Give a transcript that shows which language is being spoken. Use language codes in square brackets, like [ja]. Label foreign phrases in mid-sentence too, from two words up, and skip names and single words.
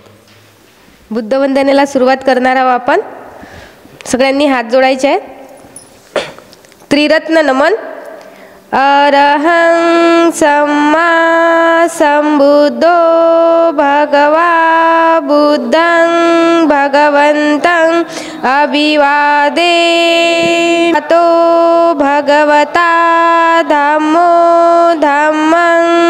[mr] बुद्धवंदनेला सुरुवात करणार आहोत आपण। सगळ्यांनी हात जोडायचे आहेत। त्रिरत्न नमन। [pi] अरहं सम्मा संबुद्धो भगवा बुद्धं भगवन्तं अभिवादे तो भगवता धम्मो धम्मं